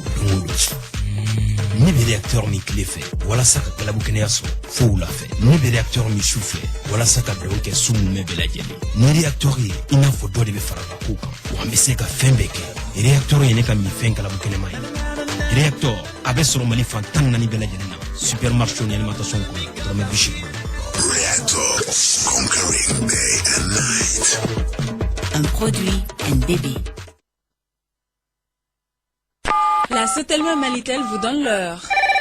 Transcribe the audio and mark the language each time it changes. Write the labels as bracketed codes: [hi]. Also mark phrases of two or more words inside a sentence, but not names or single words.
[bm] don o don ne bɛ réacteur min tile fɛ walasa ka galabu kɛnɛya sɔrɔ fo wula fɛ ne bɛ réacteur min su fɛ walasa ka dugawu kɛ su mun bɛɛ lajɛlen ni réacteur ye i n'a fɔ dɔ de bɛ fara ka kow kan wa an bɛ se ka fɛn bɛɛ kɛ réacteur ye ne ka minfɛn galabu kɛnɛma ye réacteur a bɛ sɔrɔ Mali fan 14 bɛɛ lajɛlen na supermarché ni alimentation ko dɔrɔmɛ 80. [en] Reactor, conquering day and night. [fr] Un produit NDB. La Sotelma Malitel vous donne l'heure.